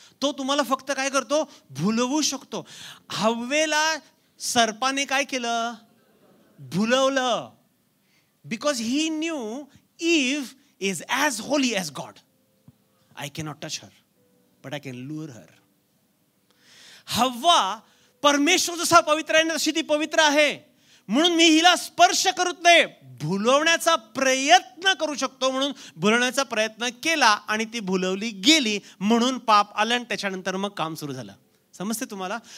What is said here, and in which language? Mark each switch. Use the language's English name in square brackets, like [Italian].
[Marathi] तो तुम्हाला फक्त काय करतो? भुलवू शकतो. हव्वेला सर्पाने काय केलं? भुलवलं. [English] Because he knew Eve is as holy as God. I cannot touch her, but I can lure her. [Marathi] हव्वा परमेश्वर जसा पवित्र आहे तशी ती पवित्र आहे, म्हणून मी हिला स्पर्श करत नाही. भुलवण्याचा प्रयत्न करू शकतो, म्हणून भुलवण्याचा प्रयत्न केला आणि ती भुलवली गेली, म्हणून पाप आलं आणि त्याच्यानंतर मग काम सुरू झालं. समजते तुम्हाला?